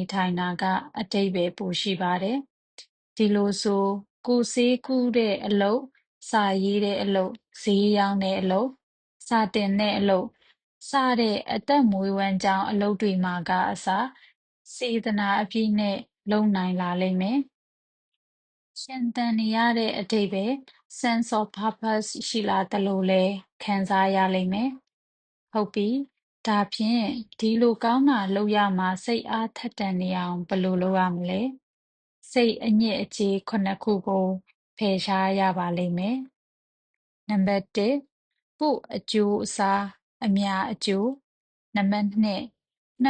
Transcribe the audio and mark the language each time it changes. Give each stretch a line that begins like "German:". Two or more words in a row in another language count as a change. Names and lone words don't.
Burmese: ထိုင်တာကအတိတ်ပဲပိုရှိပါတယ်ဒီလိုဆိုကိုစေးကူးတဲ့အလုပ်စာရေးတဲ့အလုပ်ဈေးရောင်းတဲ့အ လုပ်စာတင်တဲ့အလုပ်စတဲ့အသက်မွေးဝမ်းကြောင်းအလုပ်တွေမှာကအစားစေတနာအပြည့်နဲ့လုပ်နိုင်လာလိမ့်မယ်ရှင်သန်နေရတဲ့အတိတ်ပဲ
English: sense of purpose
Burmese: ရှိလာတယ်လို့လည်းခံစားရလိမ့်မယ်ဟုတ်ပြီဒါဖြင့်ဒီလိုကောင်းတာလုပ်ရမှာစိတ်အားထက်သန်နေအောင်ဘယ်လိုလုပ်ရမလဲ စိတ်အညစ်အကြေးခုကိုဖယ်ရှားရပါလိမ့်မယ်နံပါတ်1ကိုယ့်အကျိုးအစားအများအကျိုးနံပါတ်2နှ